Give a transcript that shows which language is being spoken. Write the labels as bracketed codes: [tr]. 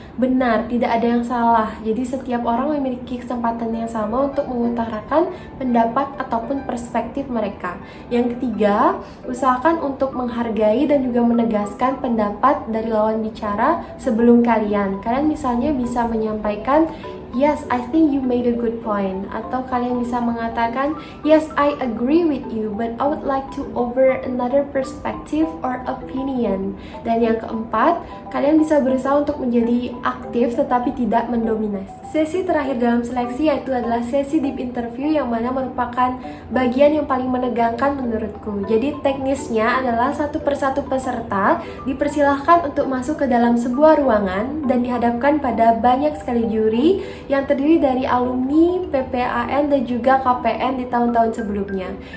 [id] benar, tidak ada yang salah. Jadi setiap orang memiliki kesempatan yang sama untuk mengutarakan pendapat ataupun perspektif mereka. Yang ketiga, usahakan untuk menghargai dan juga menegaskan pendapat dari lawan bicara sebelum kalian. Kalian misalnya bisa menyampaikan, [en] "Yes, I think you made a good point." [id] Atau kalian bisa mengatakan, [en] "Yes, I agree with you, but I would like to offer another perspective or opinion." [id] Dan yang keempat, kalian bisa berusaha untuk menjadi aktif tetapi tidak mendominasi. Sesi terakhir dalam seleksi yaitu adalah sesi deep interview, yang mana merupakan bagian yang paling menegangkan menurutku. Jadi teknisnya adalah satu persatu peserta dipersilahkan untuk masuk ke dalam sebuah ruangan dan dihadapkan pada banyak sekali juri yang terdiri dari alumni PPAN dan juga KPN di tahun-tahun sebelumnya.